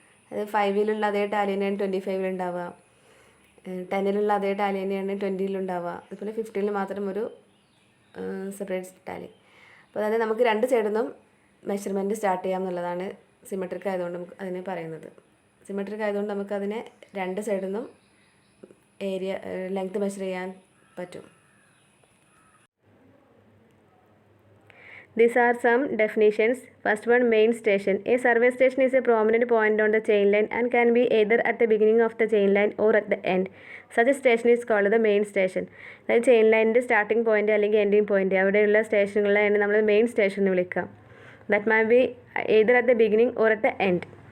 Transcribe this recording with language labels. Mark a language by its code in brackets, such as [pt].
[ml] അത് 5-ലുള്ള അതേ ടാലി തന്നെയാണ് 25-ലുണ്ടാവുക, 10-ലുള്ള അതേ ടാലി തന്നെയാണ് 20-ലുണ്ടാവുക, അതുപോലെ 15-ൽ മാത്രം ഒരു സെപ്പറേറ്റ് ടാലി. അപ്പോൾ അതായത് നമുക്ക് രണ്ട് സൈഡിൽ നിന്നും മെഷർമെൻറ്റ് സ്റ്റാർട്ട് ചെയ്യാം എന്നുള്ളതാണ് സിമെട്രിക് ആയതുകൊണ്ട് നമുക്ക് അതിനെ പറയുന്നത്. സിമെട്രിക് ആയതുകൊണ്ട് നമുക്കതിനെ രണ്ട് സൈഡിൽ നിന്നും ഏരിയ ലെങ്ത് മെഷർ ചെയ്യാൻ പറ്റും. [en] These are some definitions. First one, main station. A survey station is a prominent point on the chain line and can be either at the beginning of the chain line or at the end. Such a station is called the main station. [ml] അതായത് chain ലൈനിൻ്റെ starting point അല്ലെങ്കിൽ ending point അവിടെയുള്ള സ്റ്റേഷനുകളെയാണ് നമ്മൾ main station എന്ന് വിളിക്കുക. [en] That may be either at the beginning or at the end.